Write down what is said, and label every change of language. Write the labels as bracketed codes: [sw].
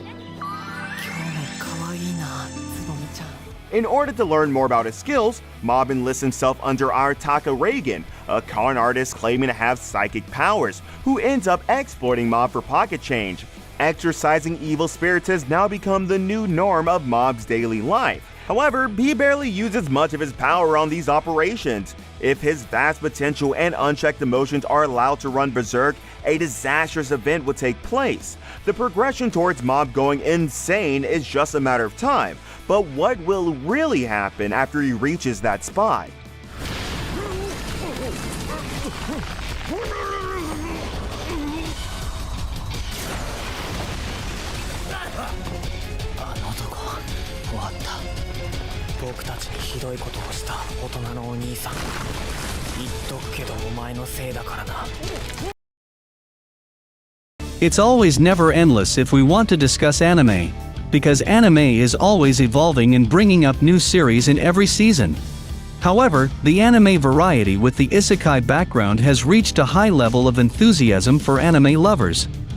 [ja] 今日も可愛いなつぼみちゃん [en] In order to learn more about his skills, Mob enlists himself under Arataka Reagan, a con artist claiming to have psychic powers, who ends up exploiting Mob for pocket change. Exorcising evil spirits has now become the new norm of Mob's daily life. However, he barely uses much of his power on these operations. If his vast potential and unchecked emotions are allowed to run berserk, a disastrous event will take place. The progression towards Mob going insane is just a matter of time, but what will really happen after he reaches that spot? [ja] 僕たちにひどいことをした大人のお兄さん言っとくけどお前のせいだからな [en] It's always never endless if we want to discuss anime, because anime is always evolving and bringing up new series in every season. However, the anime variety with the Isekai background has reached a high level of enthusiasm for anime lovers.